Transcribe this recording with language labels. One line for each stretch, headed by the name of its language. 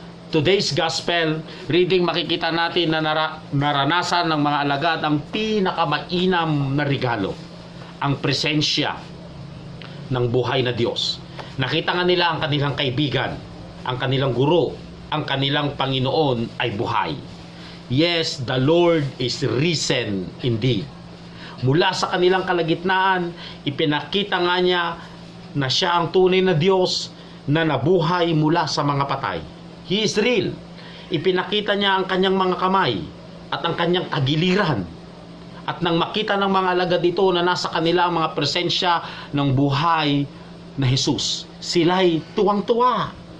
English: Today's gospel reading,
Filipino: makikita natin na naranasan ng mga alagad ang pinakamainam na regalo, ang presensya ng buhay na Diyos. Nakita nga nila ang kanilang kaibigan, ang kanilang guro, ang kanilang Panginoon ay buhay.
English: Yes, the Lord is risen indeed.
Filipino: Mula sa kanilang kalagitnaan, ipinakita nga niya na siya ang tunay na Diyos na nabuhay mula sa mga patay.
English: He is real.
Filipino: Ipinakita niya ang kanyang mga kamay at ang kanyang tagiliran. At nang makita ng mga alagad dito na nasa kanila ang mga presensya ng buhay na Jesus, sila'y tuwang-tuwa.